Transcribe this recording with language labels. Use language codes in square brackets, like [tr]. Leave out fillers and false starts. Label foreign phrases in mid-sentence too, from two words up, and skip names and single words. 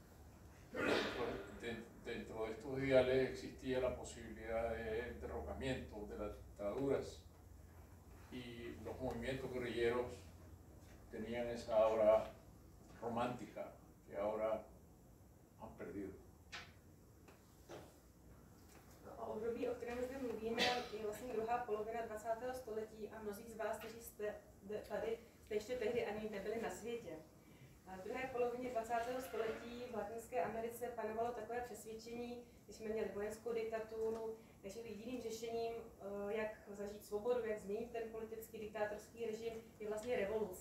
[es] Dentro de estos ideales existía la posibilidad de derrocamiento de las dictaduras, y los movimientos guerrilleros tenían esa aura romántica que ahora han perdido. [cs] O období, o kterém zde mluvíme, je vlastně druhá polovina 20. století a mnozí z vás, kteří jste tady, jste ještě tehdy ani nebyli na světě. V druhé polovině 20. století v Latinské Americe panovalo takové přesvědčení, když jsme měli vojenskou diktaturu, že jediným řešením, jak zažít svobodu, jak změnit ten politický diktátorský režim, je vlastně revoluce.